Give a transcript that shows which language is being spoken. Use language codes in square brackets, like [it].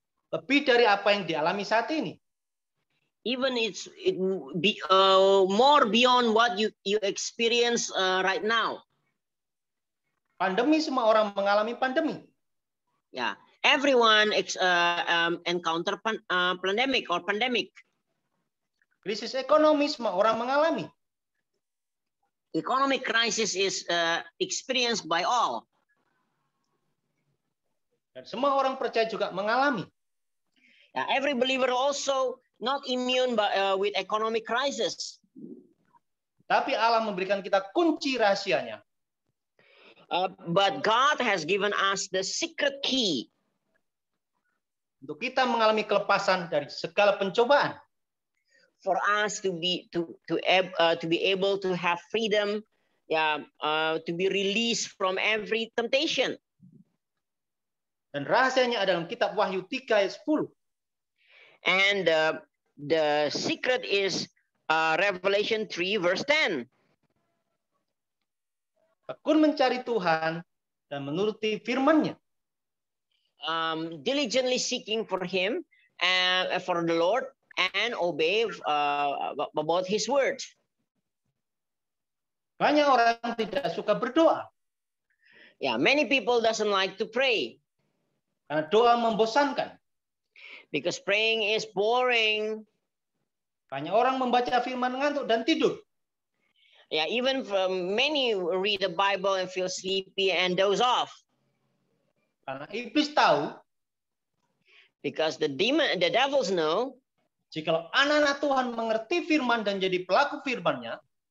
[id] Lebih dari apa yang dialami saat ini. [en] Even it be more beyond what you experience right now. [id] Pandemi, semua orang mengalami pandemi. [en] Yeah, everyone encounter pandemic or pandemic. [id] Krisis ekonomi, semua orang mengalami. [en] Economic crisis is experienced by all. [id] Dan semua orang percaya juga mengalami. [en] Every believer also not immune with economic crisis. [id] Tapi Allah memberikan kita kunci rahasianya. [en] But God has given us the secret key. [id] Untuk kita mengalami kelepasan dari segala pencobaan. [en] For us to be able to have freedom, to be released from every temptation. [id] Dan rahasianya ada dalam kitab Wahyu 3 ayat 10. [en] And the secret is Revelation 3 verse 10. [id] Tekun mencari Tuhan dan menuruti firman-Nya. [en] Diligently seeking for Him and for the Lord and obey about His word. [id] Banyak orang tidak suka berdoa. [en] Yeah, many people doesn't like to pray. [id] Karena doa membosankan. [en] Because praying is boring. [id] Banyak orang membaca firman ngantuk dan tidur. [en] Yeah, even many read the Bible and feel sleepy and doze off. [id] Karena iblis tahu. [en] Because the devils know. [id] Jikalau anak-anak Tuhan mengerti firman dan jadi pelaku firman-Nya.